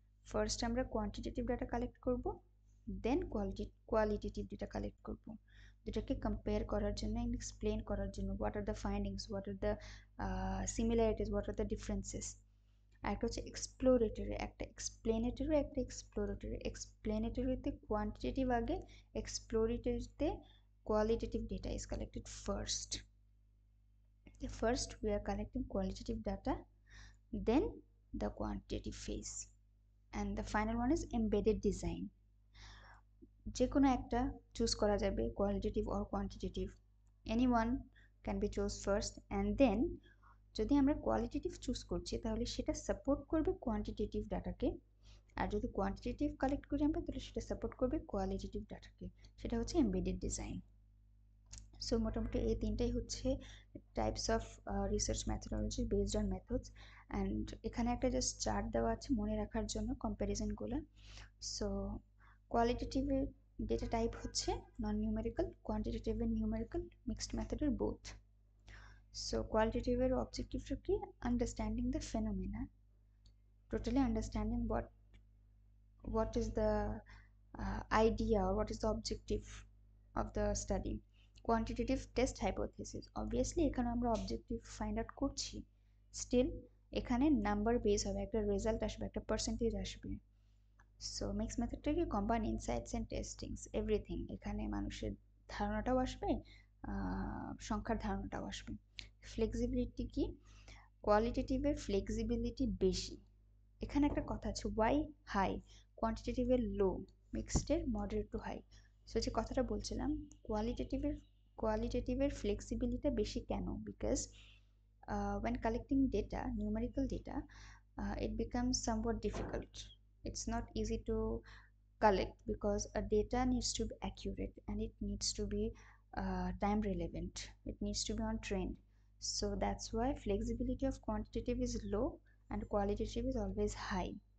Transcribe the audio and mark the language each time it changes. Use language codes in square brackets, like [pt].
[bn] First আমরা quantitative data collect করব, দেন qualitative data collect করব, দুটাকে কম্পেয়ার করার জন্য, এক্সপ্লেন করার জন্য [en] What are the findings, what are the similarities, what are the differences. [bn] আর একটা হচ্ছে এক্সপ্লোরেটরি, একটা এক্সপ্লেনেটরি, একটা এক্সপ্লোরেটরি। এক্সপ্লেনেটরিতে কোয়ান্টিটেটিভ আগে, এক্সপ্লোরেটরিতে [en] qualitative data is collected first. First we are collecting qualitative data, then the quantitative phase, and the final one is embedded design. [bn] যে কোনো একটা choose করা যাবে, qualitative or quantitative, [en] any one can be choose first, [bn] and then যদি আমরা qualitative choose করছি তাহলে সেটা সাপোর্ট করবে কোয়ান্টিটেটিভ ডাটাকে, আর যদি কোয়ান্টিটেটিভ কালেক্ট করি আমরা তাহলে সেটা সাপোর্ট করবে কোয়ালিটেটিভ ডাটাকে, সেটা হচ্ছে এমবেডেড ডিজাইন। সো মোটামুটি এই তিনটাই হচ্ছে types of research methodology based on methods. And এখানে একটা জাস্ট চার্ট দেওয়া আছে মনে রাখার জন্য কম্প্যারিজনগুলো। সো কোয়ালিটেটিভের ডেটা টাইপ হচ্ছে নন নিউমেরিক্যাল, কোয়ান্টিটেটিভের নিউমেরিক্যাল, মিক্সড মেথডের বোথ। সো কোয়ালিটেটিভের অবজেক্টিভটা কি? Understanding the phenomena [en] totally understanding what is the idea or what is the objective of the study. [bn] Quantitative test hypothesis, obviously এখানে আমরা অবজেক্টিভ ফাইন্ড আউট করছি, still এখানে number base হবে, একটা result আসবে, একটা পার্সেন্টেজ আসবে। So mix মেথডটাকে combine insights and টেস্টিংস everything, এখানে মানুষের ধারণাটাও আসবে, সংখ্যার ধারণাটাও আসবে। ফ্লেক্সিবিলিটি কি, কোয়ালিটেটিভের ফ্লেক্সিবিলিটি বেশি। এখানে একটা কথা আছে, ওয়াই হাই, কোয়ান্টিটেটিভের লো, মিক্সডের মডারেট টু হাই। সো যে কথাটা বলছিলাম, কোয়ালিটেটিভের ফ্লেক্সিবিলিটি বেশি কেন, because [en] when collecting data, numerical data, it becomes somewhat difficult. It's not easy to collect because a data needs to be accurate and it needs to be time relevant, it needs to be on trend. So that's why flexibility of quantitative is low and qualitative is always high.